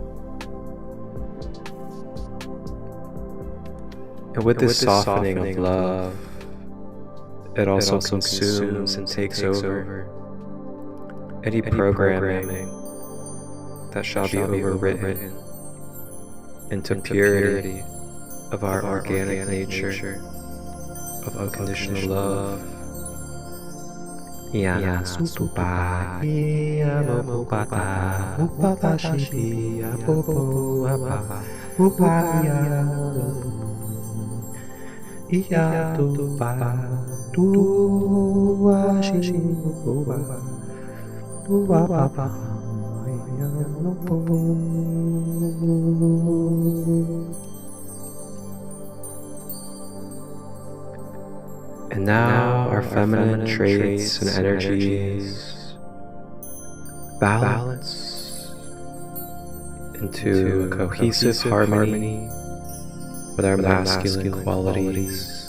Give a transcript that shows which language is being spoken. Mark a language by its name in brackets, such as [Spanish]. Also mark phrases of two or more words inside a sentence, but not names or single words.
[English] And with this softening of love, it also consumes and takes over any programming that shall be overwritten into purity of our organic nature of unconditional love. Yana sutupa, iya bopata, upata shipi, apopo, apa, upaya, iya tupa, tua shipi, upa, tua papa, iya lopo. And now our feminine traits and energies balance into a cohesive harmony with our masculine qualities.